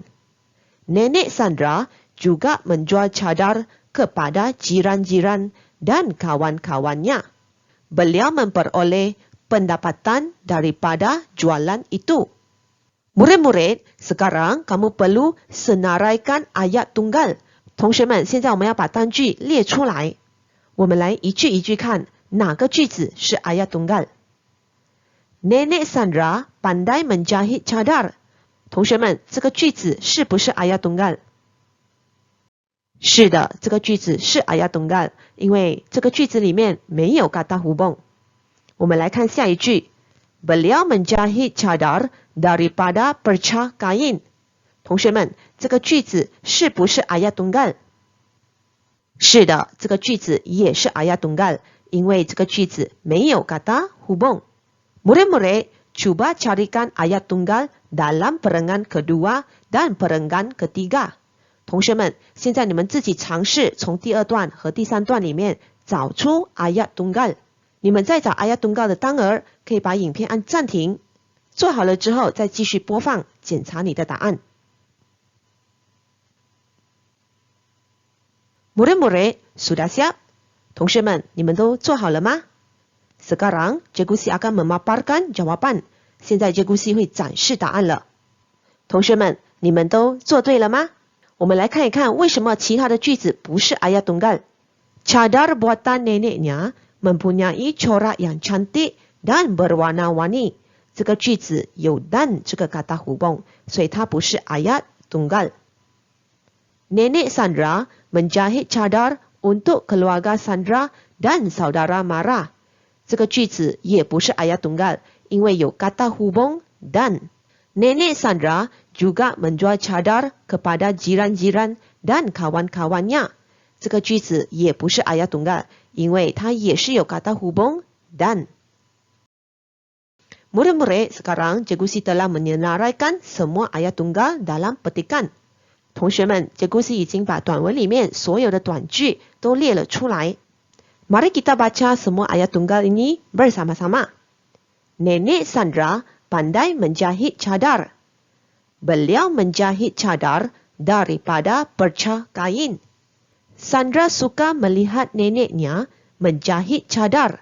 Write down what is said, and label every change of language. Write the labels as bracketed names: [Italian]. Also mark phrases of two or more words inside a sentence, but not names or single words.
[Malay] Nenek Sandra juga menjual cadar kepada jiran-jiran dan kawan-kawannya. Beliau memperoleh pendapatan daripada jualan itu. Murid-murid, sekarang kamu perlu senaraikan ayat tunggal. [Chinese] 同学们，现在我们要把单句列出来。我们来一句一句看，哪个句子是 [Malay] ayat tunggal？ Nenek Sandra pandai menjahit cadar。 [Chinese] 同学们，这个句子是不是 [Malay] ayat tunggal？ [Chinese] 是的，这个句子是 [Malay] ayat tunggal， [Chinese] 因为这个句子里面没有 [Malay] kata hubung。 [Chinese] 我们来看下一句 [Malay] Beliau menjahit cadar daripada percah kain。 [Chinese] 同学们，这个句子是不是 [Malay] ayat tunggal？ [Chinese] 是的，这个句子也是 [Malay] ayat tunggal， [Chinese] 因为这个句子没有 [Malay] kata hubung。 Murid-murid, cuba carikan ayat tunggal dalam perenggan kedua dan perenggan ketiga。 [Chinese] 同学们，现在你们自己尝试从第二段和第三段里面找出 [Malay] ayat tunggal。 [Chinese] 你们在找 [Malay] ayat tunggal [Chinese] 的当儿，可以把影片按暂停，做好了之后再继续播放，检查你的答案。 [Malay] Murid-murid, sudah siap? [Chinese] 同学们，你们都做好了吗？ [Malay] Sekarang, Cikgu Si akan memaparkan jawaban。 [Chinese] 现在 Cikgu Si 会展示答案了。同学们，你们都做对了吗？我们来看一看为什么其他的句子不是 [Malay] ayat tunggal。 Cadar buatan neneknya mempunyai corak yang cantik dan berwarna-warni。 [Chinese] 这个句子有 dan 这个 [Malay] kata hubung， [Chinese] 所以它不是 [Malay] ayat tunggal。 Nenek Sandra menjahit cadar untuk keluarga Sandra dan saudara Mara。 [Chinese] 这个句子也不是 [Malay] ayat tunggal， [Chinese] 因为有 [Malay] kata hubung dan。 Nenek Sandra juga menjual cadar kepada jiran-jiran dan kawan-kawannya。 [Chinese] 这个句子也不是 [Malay] ayat tunggal， [Chinese] 因为它也是有 [Malay] kata hubung dan。 Murid-murid, sekarang Cikgu Si telah menyenaraikan semua ayat tunggal dalam petikan。 [Chinese] 同学们， Cikgu Si 已经把短文里面所有的短句都列了出来。 [Malay] Mari kita baca semua ayat tunggal ini bersama-sama. Nenek Sandra pandai menjahit cadar. Beliau menjahit cadar daripada percah kain. Sandra suka melihat neneknya menjahit cadar.